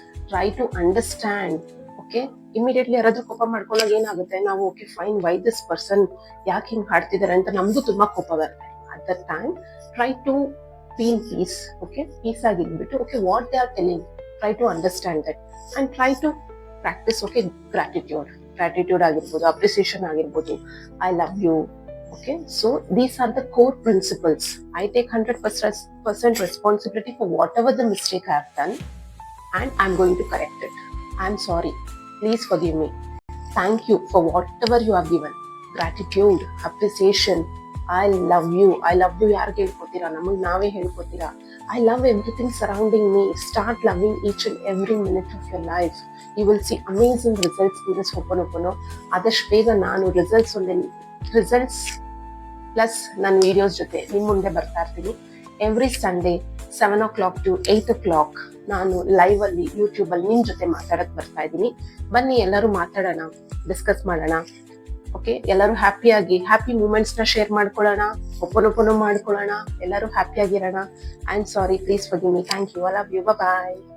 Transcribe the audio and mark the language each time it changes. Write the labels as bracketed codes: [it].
[en] Try to understand. [kn] Okay, immediately ಯಾರಾದ್ರೂ ಕೋಪ ಮಾಡ್ಕೊಂಡಾಗ ಏನಾಗುತ್ತೆ, ನಾವು okay fine, why this person ಯಾಕೆ ಹಿಂಗ್ ಹಾಡ್ತಿದ್ದಾರೆ ಅಂತ ನಮಗೂ ತುಂಬಾ ಕೋಪ ಬರುತ್ತೆ. [en] At that time try to be in peace. Okay, peace ಆಗಿರ್ಬಿಟ್ಟು okay what they are telling, try to understand that and try to practise. Okay, gratitude ಆಗಿರ್ಬೋದು, appreciation ಆಗಿರ್ಬೋದು, I love you. Okay, so these are the core principles. I take 100% responsibility for whatever the mistake I have done and I'm going to correct it. I'm sorry, please forgive me, thank you for whatever you have given. Gratitude, appreciation, I love you. [kn] ಯಾರಿಗೆ ಹೇಳ್ಕೊತೀರಾ? ನಮಗ್ ನಾವೇ ಹೇಳ್ಕೊತೀರಾ. [en] I love everything surrounding me. Start loving each and every minute of your life. You will see amazing results in this ho'oponopono. [kn] ಆದಷ್ಟು ಬೇಗ ನಾನು results plus ನನ್ನ videos ಜೊತೆ ನಿಮ್ ಮುಂದೆ ಬರ್ತಾ ಇರ್ತೀನಿ. Every Sunday 7 o'clock to 8 o'clock ನಾನು ಲೈವ್ ಅಲ್ಲಿ ಯೂಟ್ಯೂಬ್ ಅಲ್ಲಿ ನಿಮ್ ಜೊತೆ ಮಾತಾಡಕ್ ಬರ್ತಾ ಇದ್ದೀನಿ. ಬನ್ನಿ ಎಲ್ಲರೂ ಮಾತಾಡೋಣ, ಡಿಸ್ಕಸ್ ಮಾಡೋಣ. ಓಕೆ, ಎಲ್ಲರೂ ಹ್ಯಾಪಿ ಮೂಮೆಂಟ್ಸ್ ನ ಶೇರ್ ಮಾಡ್ಕೊಳ್ಳೋಣ, ಹೋಪೋನೋಪೊನೋ ಮಾಡ್ಕೊಳ್ಳೋಣ, ಎಲ್ಲರೂ ಹ್ಯಾಪಿಯಾಗಿರೋಣ. [en] I am sorry, please forgive me, thank you, I love you, bye.